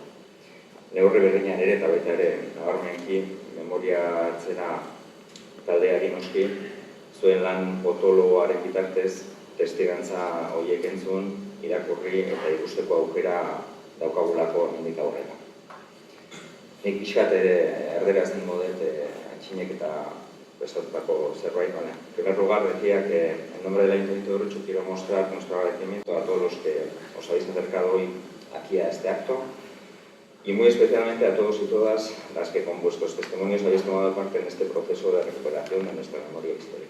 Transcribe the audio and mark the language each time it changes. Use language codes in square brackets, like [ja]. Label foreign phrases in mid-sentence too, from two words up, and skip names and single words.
[eu] Neurri berdinean ere eta baita ere nabarmenki memoria hartzera taldeari noski zuen lan potoloaren bitartez testigantza horiek entzun, irakurri eta ikusteko aukera daukagulako hemendik aurrera. Nik pixkat ere erderazten dut Antxinek eta prestatutako zerbait. [es] En primer lugar, decía que en nombre del Ayuntamiento de Urretxu quiero mostrar nuestro agradecimiento a todos los que os habéis acercado hoy aquí a este acto y muy especialmente a todos y todas las que con vuestros testimonios habéis tomado parte en este proceso de recuperación de nuestra memoria histórica.